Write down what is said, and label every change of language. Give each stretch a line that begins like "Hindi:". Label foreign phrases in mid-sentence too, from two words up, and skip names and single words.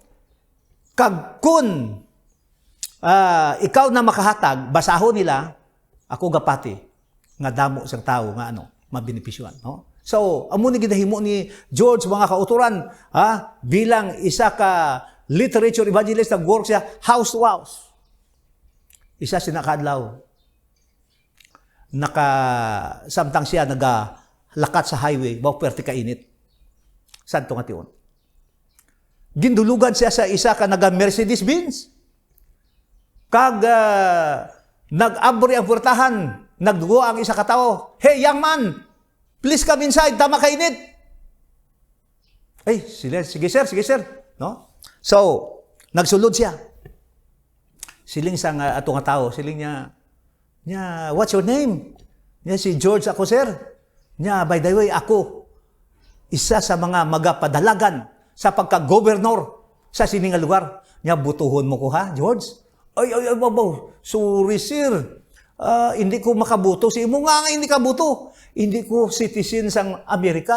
Hiligaynon: Kag kun ikaw na makahatag, basahon nila, ako gapati, nga damo sa tao, nga mabinipisyuan. No? So, amo ni ginahimo ni George, mga kauturan, bilang isa ka
English: literature evangelist,
Hiligaynon: nag-work siya
English: house to house.
Hiligaynon: Isa sinakadlaw. Samtang siya nagalakat sa highway, pwerte ka init. Santo nga tiyon. Gindulugan siya sa isa ka naga-Mercedes-Benz. Kag nag-abri ang purtahan, nagdugo ang isa katao.
English: Hey, young man, please come inside,
Hiligaynon: tama ka init. Ay, sige sir. No? So, nagsulod siya. Siling sang ato nga tao, siling niya,
English: what's your name?
Hiligaynon: Niya, si George ako, sir. Niya,
English: by the way,
Hiligaynon: ako, isa sa mga magapadalagan sa pagka-gobernador sa sininga lugar. Niya, butuhon mo ko ha, George? Ay, sorry, sir. Hindi ko makabuto. Si imo nga hindi ka buto. Hindi ko citizen sang Amerika.